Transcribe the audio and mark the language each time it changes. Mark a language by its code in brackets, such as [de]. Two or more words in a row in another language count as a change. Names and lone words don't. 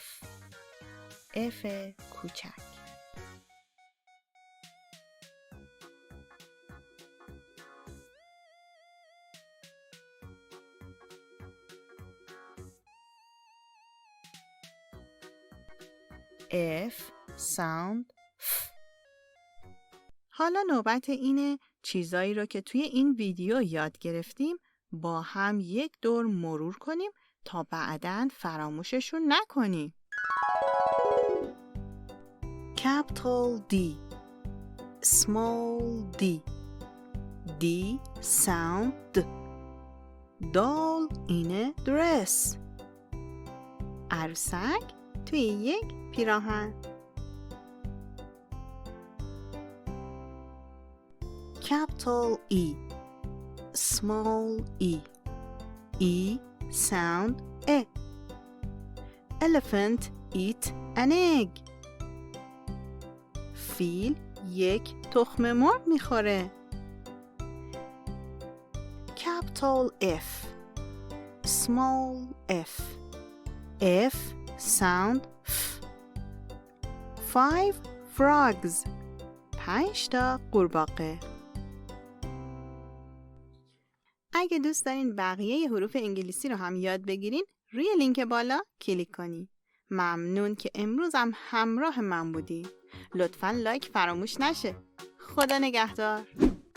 [en] F کوچک. F sound F. [fa] حالا نوبت اینه چیزایی رو که توی این ویدیو یاد گرفتیم با هم یک دور مرور کنیم تا بعداً فراموششون نکنیم. [en] Capital D. Small D. D sound D. Doll in a dress. [fa] عروسک توی یک پیراهن. [en] Capital E. Small E. E sound E. Elephant eat an egg. [fa] فیل یک تخم مرغ میخوره. [en] Capital F. Small F. F sound F. 5 frogs. [fa] 5 تا قورباغه. اگه دوست دارین بقیه حروف انگلیسی رو هم یاد بگیرین، روی لینک بالا کلیک کنین. ممنون که امروز هم همراه من بودی. لطفاً لایک فراموش نشه. خدا نگهدار.